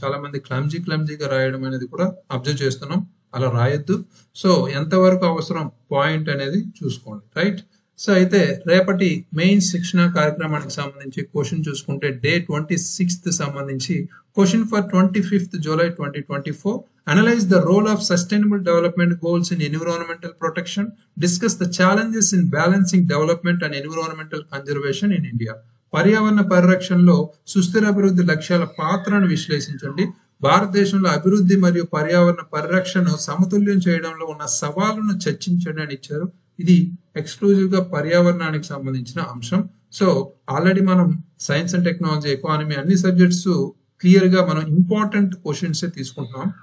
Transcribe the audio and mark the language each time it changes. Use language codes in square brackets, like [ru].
[te] చాలా మంది క్లమ్జీగా రాయడం అనేది కూడా అబ్జర్వ్ చేస్తున్నాం, అలా రాయొద్దు. సో ఎంతవరకు అవసరం పాయింట్ అనేది చూసుకోండి. రైట్. సో అయితే రేపటి మెయిన్ శిక్షణ కార్యక్రమానికి సంబంధించి క్వశ్చన్ చూసుకుంటే డే 26th సంబంధించి question for 25th July 2024. [en] Analyze the role of sustainable development goals in environmental protection. Discuss the challenges in balancing development and environmental conservation in India. [te] పర్యావరణ పరిరక్షణలో సుస్థిర అభివృద్ధి లక్ష్యాల పాత్రను విశ్లేషించండి. భారతదేశంలో అభివృద్ధి మరియు పర్యావరణ పరిరక్షణను సమతుల్యం చేయడంలో ఉన్న సవాళ్లను చర్చించండి అని ఇచ్చారు. ఇది ఎక్స్క్లూజివ్ గా పర్యావరణానికి సంబంధించిన అంశం. సో ఆల్రెడీ మనం సైన్స్ అండ్ టెక్నాలజీ, ఎకానమీ అన్ని సబ్జెక్ట్స్ క్లియర్ గా మనం ఇంపార్టెంట్ క్వశ్చన్స్ తీసుకుంటున్నాం.